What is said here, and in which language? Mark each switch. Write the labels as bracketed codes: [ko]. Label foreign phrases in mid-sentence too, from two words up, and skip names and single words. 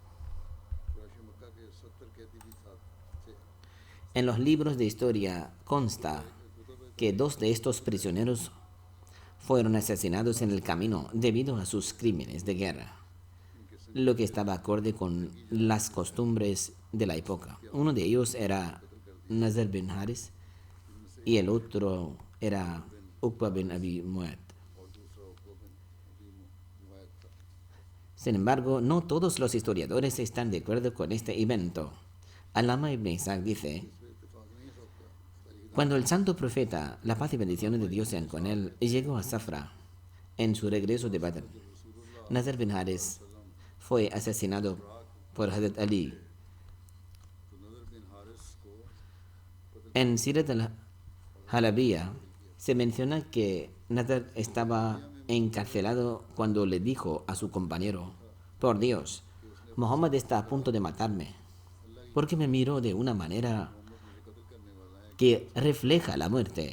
[es] En los libros de historia consta que 2 de estos prisioneros fueron asesinados en el camino debido a sus crímenes de guerra, lo que estaba acorde con las costumbres de la época. Uno de ellos era Nazar bin Haris y el otro era Uqba bin Abi Mu'ayt. Sin embargo, no todos los historiadores están de acuerdo con este evento. Alama ibn Ishaq dice: cuando el santo profeta, la paz y bendiciones de Dios sean con él, llegó a Safra en su regreso de Badr, Nazar bin Haris fue asesinado por Hazrat Ali. En Sirat al-Halabiyya se menciona que Nazar estaba encarcelado cuando le dijo a su compañero: por Dios, Muhammad está a punto de matarme, porque me miró de una manera que refleja la muerte.